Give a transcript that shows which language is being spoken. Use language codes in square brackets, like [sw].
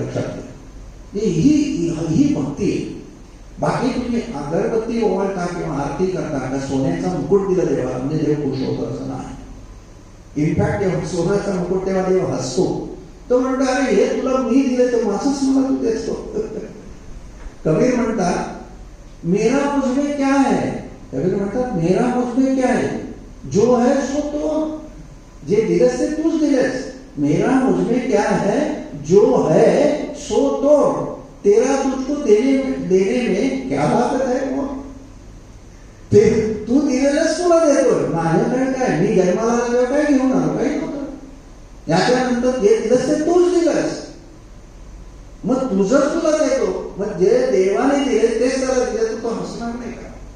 [mr] लक्षात घ्या, ही भक्ती आहे. बाकी तुम्ही अगरबत्ती ओवाळता किंवा आरती करता का सोन्याचा मुकुट दिला देवाला म्हणजे देव खुश होतो असं नाही. इनफॅक्ट जेव्हा सोन्याचा मुकुट तेव्हा देव हसतो. तो म्हणतो अरे हे तुला मी दिले तर माझंच मला तू देतो. कबीर म्हणतात [hi] मेरा मुझमें क्या है. [mr] कबीर म्हणतात [hi] मेरा मुझमें क्या है, जो है सो तो. [mr] जे दिलंस ते तूच दिलेस. [hi] मेरा मुझमें क्या है, जो है सो तो. तेरा तुझको देने में क्या ताकत है? [mr] वो तू दिलेलंच तुला देतोय. माझ्याकडे काय, मी जन्माला आलो काय घेऊन आलो? काही नव्हतं. याच्यानंतर जे दिलंस ते तूच दिलंस, मग तुझंच तुला देतो. मग जे देवाने दिले तेच त्याला दिले, तो हसणार नाही का?